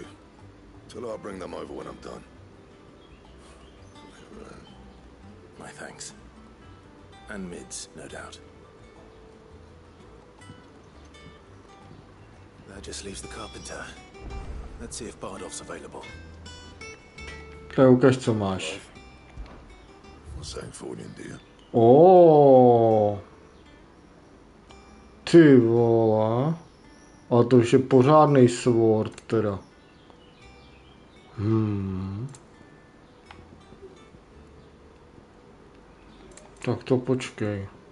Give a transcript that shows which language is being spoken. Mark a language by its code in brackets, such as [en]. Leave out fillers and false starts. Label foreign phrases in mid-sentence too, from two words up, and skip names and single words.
[en] Tell her I'll bring them over when I'm done. My thanks. And Mid's, no doubt. That just leaves the carpenter. Let's see if Bardolph's available. [cs] Tak ukaž, co máš. [en] What's that for in dear? [cs] Ty vole. Ale to už je pořádnej sword teda. Tak to počkej.